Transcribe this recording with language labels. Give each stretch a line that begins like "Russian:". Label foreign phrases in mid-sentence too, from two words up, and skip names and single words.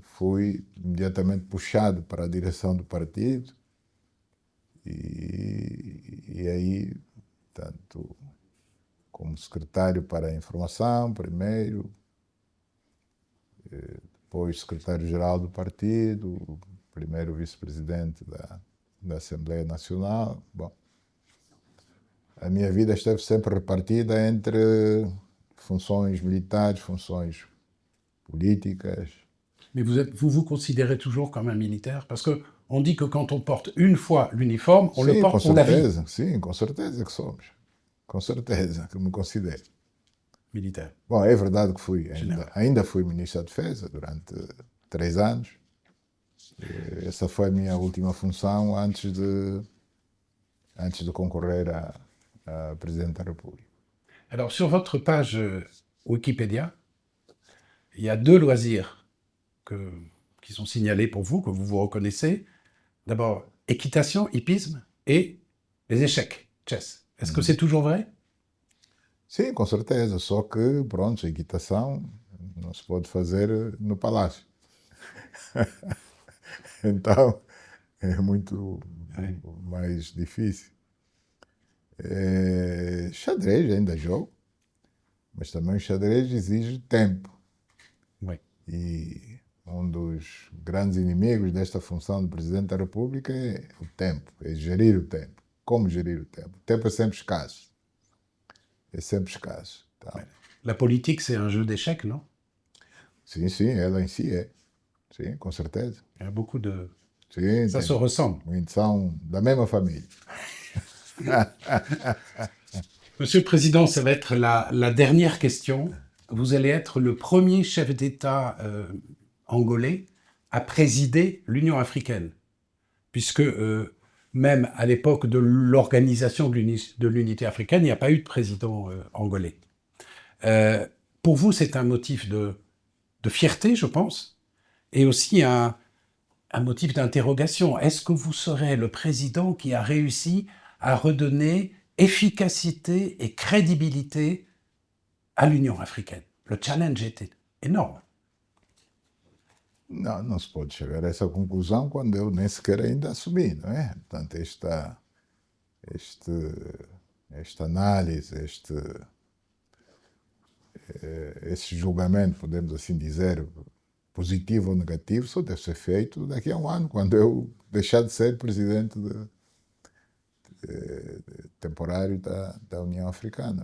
Portuguese: Fui imediatamente puxado para a direção do partido e aí, tanto como secretário para a informação primeiro, depois secretário-geral do partido, primeiro vice-presidente da Assembleia Nacional. Bom, a minha vida esteve sempre repartida entre funções militares, funções políticas,
French: Mais vous vous considérez toujours comme un militaire? Parce qu'on dit que quand on porte une fois l'uniforme, on le
Portuguese: Sim, com
French: porte pour la vie.
Portuguese: certeza. Sim, com certeza que somos. Com certeza que me considero.
French: Militaire.
Portuguese: Bom, é verdade que General. ainda fui ministro da Defesa durante 3 anos. Essa foi a minha última função antes de concorrer a Presidente da República.
French: Alors, sur votre page Wikipédia, il y a 2 loisirs qui sont signalés pour vous, que vous vous reconnaissez. D'abord, équitation, hippisme, et les échecs, chess. Est-ce que c'est toujours vrai?
Portuguese: Sim, com certeza. Só que, pronto, a equitação não se pode fazer no palácio. Então, é muito mais difícil. Xadrez ainda jogo, mas também o xadrez exige tempo.
French: Oui.
Portuguese: E um dos grandes inimigos desta função de Presidente da República é o tempo, é gerir o tempo. Como gerir o tempo? O tempo é sempre escasso. É sempre escasso. Então,
French: La politique, c'est un jeu d'échecs, non?
Portuguese: sim, ela em si é. Sim, com certeza.
French: Il y a beaucoup de...
Portuguese: Sim,
French: Ça se ressemble.
Portuguese: são da mesma família.
French: Monsieur le Président, ça va être la dernière question. Vous allez être le premier chef d'État angolais à présider l'Union africaine, puisque même à l'époque de l'organisation de l'unité africaine, il n'y a pas eu de président angolais. Pour vous, c'est un motif de fierté, je pense, et aussi un motif d'interrogation. Est-ce que vous serez le président qui a réussi à redonner efficacité et crédibilité à l'Union africaine? Le challenge était énorme.
Portuguese: Não se pode chegar a essa conclusão quando eu nem sequer ainda assumi, não é? Portanto, esta análise, esse julgamento, podemos assim dizer, positivo ou negativo, só deve ser feito daqui a um ano, quando eu deixar de ser presidente temporário da União Africana.